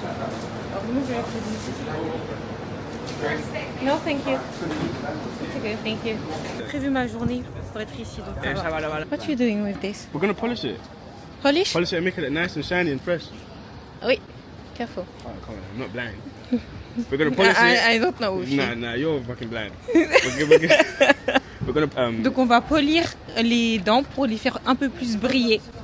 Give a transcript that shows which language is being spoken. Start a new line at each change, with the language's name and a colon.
French: Alors comment je vais faire?
English: No, thank you. It's okay, thank you.
French: J'ai prévu ma journée pour être ici. Donc ça va.
English: What are you doing with this? We're gonna polish it. Polish? Polish it and make it nice and shiny and fresh.
French: Oui.
English: Careful. Oh, come on, I'm not blind. We're gonna polish it. I don't know. Nah, you're fucking blind. We're gonna
French: Donc on va polir les dents pour les faire un peu plus briller.